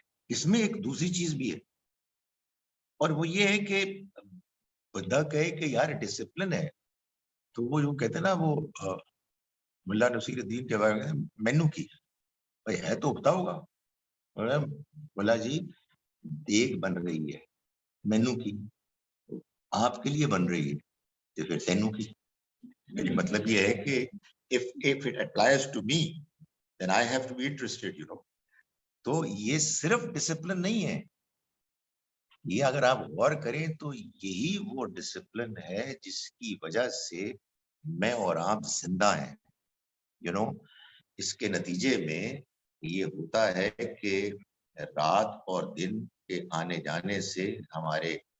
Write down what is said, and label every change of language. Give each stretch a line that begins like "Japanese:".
Urdu: اس میں ایک دوسری چیز بھی ہے اور وہ یہ ہے کہ بندہ کہے کہ یار ڈسپلن ہے تو وہ جو کہتے ہیں نا وہ ملا نصیر الدین کے بارے میں
Punjabi: مینو کی بھائی ہے تو اگتا ہوگا.
Urdu: بولا جی دیگ بن رہی ہے مینو کی، آپ کے لیے بن رہی ہے تو پھر تینو کی. میری مطلب یہ ہے کہ
English: if it applies to me then I have to be interested, you know.
Urdu: تو یہ صرف ڈسپلن نہیں ہے. یہ اگر آپ غور کریں تو یہی وہ ڈسپلن ہے جس کی وجہ سے میں اور آپ زندہ ہیں. یو نو اس کے نتیجے میں یہ ہوتا ہے کہ رات اور دن کے آنے جانے سے ہمارے